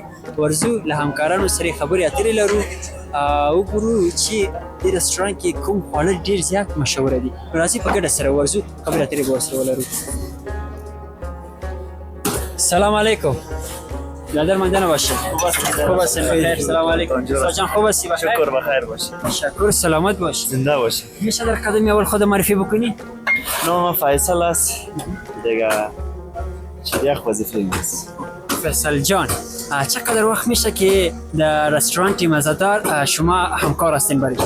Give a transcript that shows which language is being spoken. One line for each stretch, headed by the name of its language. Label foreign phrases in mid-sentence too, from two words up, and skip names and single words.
Pashto: ورځو له همکارانو سره خبرې اترې لرو. وګورو چې دې رسټورانټ کې کوم خواړه ډېر زیات مشهوره دي. راځئ په ګډه سره ورځو، خبرې اترې به ورسره ولرو.
Arabic: سلام علیکم.
Persian: برادر منجانه باشه. خوب هستین؟ بخیر.
Arabic: سلام علیکم.
Persian: ساجان خوب هستی؟ بخیر. شکر بخیر باشی. شکر، سلامت باش. زنده باشی. میشه در قدم اول خود معرفی بکنی؟ نام فیصل است. دیگه شریخ وظیفه است. فیصل جان، چقدر وقت میشه که در رستورانت مزدار شما همکار هستین برای؟